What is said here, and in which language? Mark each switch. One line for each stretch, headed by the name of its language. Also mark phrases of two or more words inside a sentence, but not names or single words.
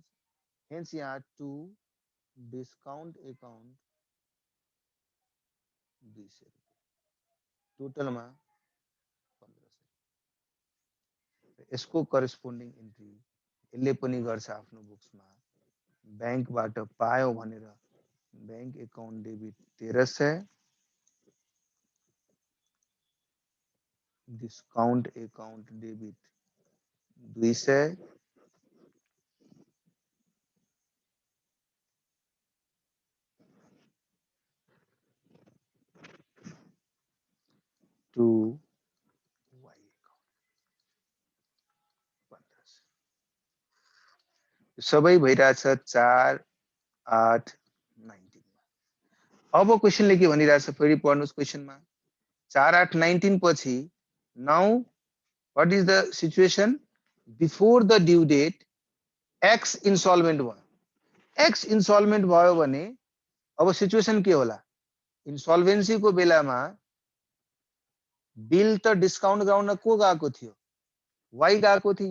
Nepali: हेन्स यहाँ
English: to discount account
Nepali: 200 टोटलमा 1500। यसको
English: corresponding entry
Nepali: यसले पनि गर्छ आफ्नो बुक्समा। बैंकबाट पायो भनेर
English: bank account debit
Nepali: 1300,
English: discount account debit 200, to Y account 1500.
Nepali: सबै भइरहेछ 4/8/19। अब क्वेसनले के भनिरहेछ फेरि पढ्नुस् क्वेसनमा।
English: 4/8/19 पछि now what is the situation before the due date X insolvent भयो। X insolvent
Nepali: भयो भने अब सिचुएसन के होला, इन्सल्भेन्सी को बेलामा बिल त डिस्काउन्ट गराउन को गएको थियो, वाई गएको थियो।